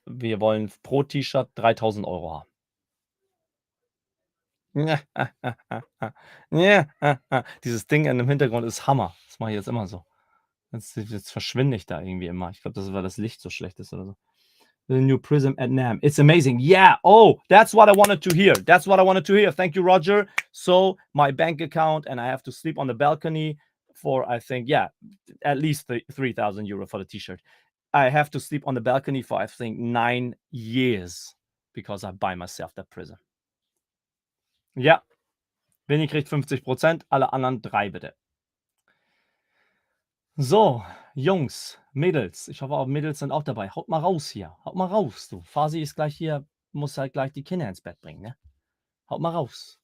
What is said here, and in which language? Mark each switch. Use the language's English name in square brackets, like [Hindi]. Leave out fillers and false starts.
[German] Wir wollen pro T-Shirt 3.000 € haben. Dieses Ding in dem Hintergrund ist Hammer. Das mache ich jetzt immer so. Jetzt verschwinde ich da irgendwie immer. Ich glaube, das ist, weil das Licht so schlecht ist oder so. [English] The new Prism at NAMM. It's amazing. Yeah. Oh, that's what I wanted to hear. That's what I wanted to hear. Thank you, Roger. So my bank account, and I have to sleep on the balcony for, I think, yeah, at least 3,000 € for the T-shirt. I have to sleep on the balcony for, I think, 9 years because I buy myself that Prism. [German] Ja, Vinny kriegt 50%, alle anderen 3 bitte. So, Jungs, Mädels, ich hoffe auch Mädels sind auch dabei. Haut mal raus hier. Haut mal raus, du. Fasi ist gleich hier, muss halt gleich die Kinder ins Bett bringen, ne? Haut mal raus.